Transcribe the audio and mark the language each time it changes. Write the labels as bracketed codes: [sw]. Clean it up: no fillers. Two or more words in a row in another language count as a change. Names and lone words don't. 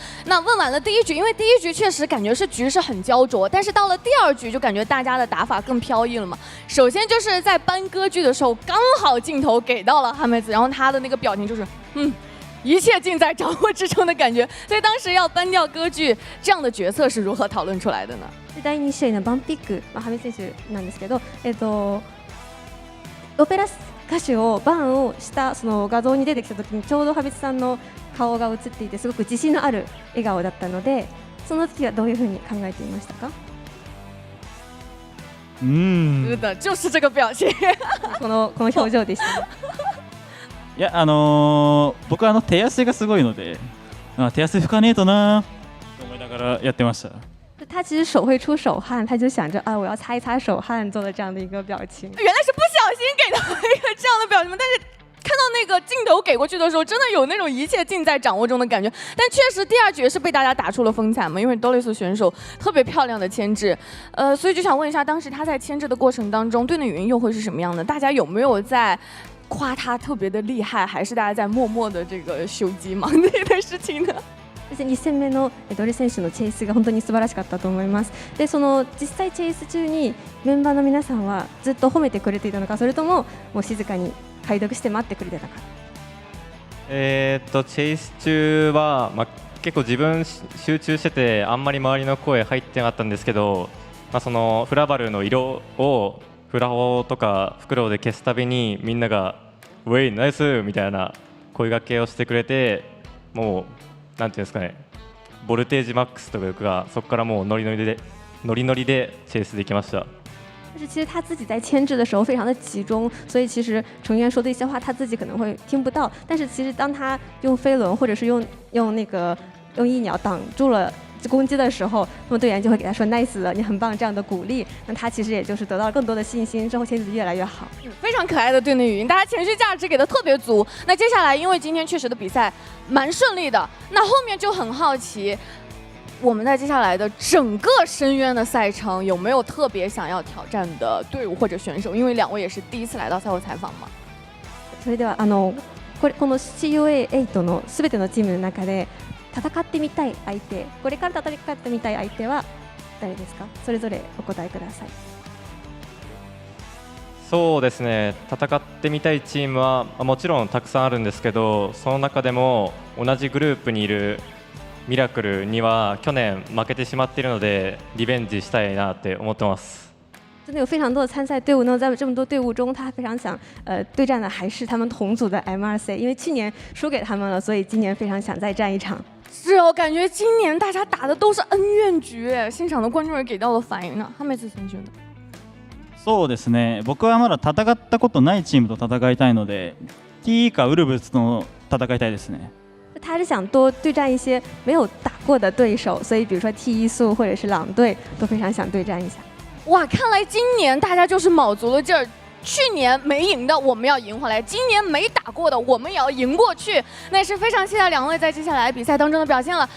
[zh] 那问完了第1局，因为第1局确实感觉是局势很焦灼，但是到了第2局就感觉大家的打法更飘逸了嘛。首先就是在搬歌剧的时候，刚好镜头给到了哈梅子，然后他的那个表情就是一切尽在掌握之中的感觉。所以当时要搬掉歌剧这样的角色是如何讨论出来的呢？ [ja] 第2 試合のバンピック、ハメ選手なんですけど、オペラ歌手をバンをしたその画像に出てきた時にちょうどハメさんの顔が映っていてすごく自信のある笑顔だったので、その時はどういうふうに考えていましたか？ [zh] 是的，就是这个表情。 [ja] この表情でした。いや僕は手汗がすごいので、手汗拭かねえとなと思いながらやってました。 [zh] 他其实手会出手汗，他就想着我要擦一擦手汗，做了这样的一个表情。原来是不小心给到一个这样的表情，但是看到那个镜头给过去的时候，真的有那种一切尽在掌握中的感觉。但确实第2局是被大家打出了风采嘛，因为 Dolus 选手特别漂亮的牵制，所以就想问一下，当时他在牵制的过程当中，队内语音又会是什么样的？大家有没有在夸他特别的厉害，还是大家在默默的这个修机忙这件事情呢？ [ja] 2 戦目のドレ選手のチェイスが本当に素晴らしかったと思います。で、その実際チェイス中にメンバーの皆さんはずっと褒めてくれていたのか、それとももう静かに解読して待ってくれてたか。チェイス中は、結構自分集中しててあんまり周りの声入ってなかったんですけど、そのフラバルの色をフラホとかフクロウで消すたびにみんながウェイナイスみたいな声掛けをしてくれて、もうなんていうんですかね、ボルテージマックスというか、そこからもうノリノリでチェイスできました。 [zh] 但是其实他自己在牵制的时候非常的集中，所以其实成员说的一些话他自己可能会听不到，但是其实当他用飞轮或者是用翼鸟挡住了攻击的时候，那么队员就会给他说 nice 了，你很棒这样的鼓励，那他其实也就是得到了更多的信心，之后牵制越来越好。非常可爱的队内语音，大家情绪价值给的特别足。那接下来因为今天确实的比赛蛮顺利的，那后面就很好奇，我们在接下来的整个深渊的赛程有没有特别想要挑战的队伍或者选手？因为2位也是第一次来到赛后采访嘛。 [ja] それではこの COAⅧ のすべてのチームの中で戦ってみたい相手、これから戦ってみたい相手は誰ですか？それぞれお答えください。そうですね、戦ってみたいチームはもちろんたくさんあるんですけど、その中でも同じグループにいるミラクルには去年負けてしまっているのでリベンジしたいなって思ってます。 [zh] 真的有非常多的参赛队伍呢，在这么多队伍中，他非常想对战的还是他们同组的 MRC， 因为去年输给他们了，所以今年非常想再战一场。是哦，感觉今年大家打的都是恩怨局，现场的观众也给到了反应呢。哈梅子先生的。 [ja] そうですね、僕はまだ戦ったことないチームと戦いたいので T かウルブスと戦いたいですね。 [zh] 他是想多对战一些没有打过的对手，所以比如说 T1速或者是狼队都非常想对战一下。哇，看来今年大家就是卯足了劲儿。去年没赢的我们要赢回来，今年没打过的我们也要赢过去。那也是非常期待2位在接下来比赛当中的表现了。